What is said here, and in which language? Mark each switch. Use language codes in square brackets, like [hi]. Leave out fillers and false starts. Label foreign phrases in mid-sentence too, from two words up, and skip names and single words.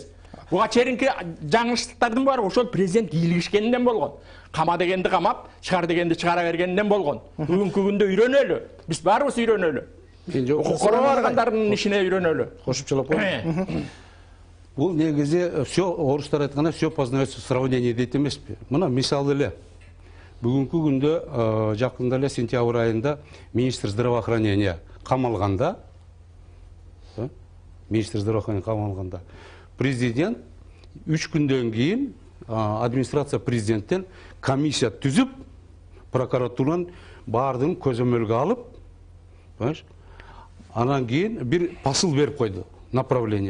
[ky] Буга чейинки жаңылыштардын баары ошол президент ийилгишкенден болгон. Кама дегенди камап, чыгар дегенди чыгара бергенден болгон. Бүгүнкү күндө үйрөнөлү. Биз баарыбыз үйрөнөлү. Короо органдарынын ишине үйрөнөлү. Кошумчалап коеюн. Бул негизи все орустар айтканда [ru] все познается в сравнении [ky] дейт эмеспи. Мына мисалы эле. Бүгүнкү күндө жакында эле сентябрь айында [ru] министр здравоохранения [ky] камалганда, президент 3 күндөн кийин администрация президенттен комиссия түзүп, прокуратуранын баардыгын көзөмөлгө алып, анан кийин бир посыл берип койду, направление.